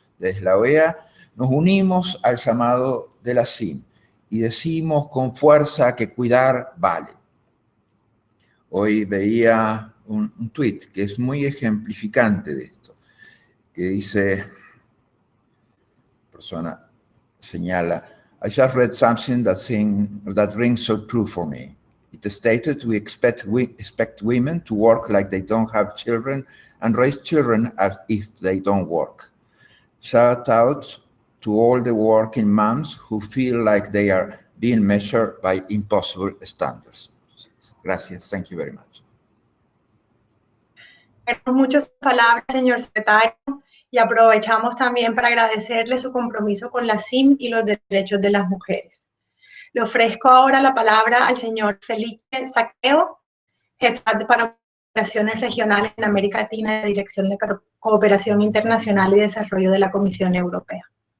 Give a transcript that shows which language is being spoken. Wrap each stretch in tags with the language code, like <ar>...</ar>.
<es>Desde la OEA nos unimos al llamado de la CIM y decimos con fuerza que cuidar vale. Hoy veía un tuit que es muy ejemplificante de esto, que dice, persona señala,</es> <en>I just read something that rings so true for me. It stated we expect women to work like they don't have children and raise children as if they don't work. Shout out to all the working moms who feel like they are being measured by impossible standards.</en> <es>Gracias.</es> <en>Thank you very much.</en> <es>Muchas palabras, señor secretario, y aprovechamos también para agradecerle su compromiso con la CIM y los derechos de las mujeres. Le ofrezco ahora la palabra al señor Felipe Saqueo, jefe para operaciones regionales en América Latina de Dirección de Cooperación Internacional y Desarrollo de la Comisión Europea.</es>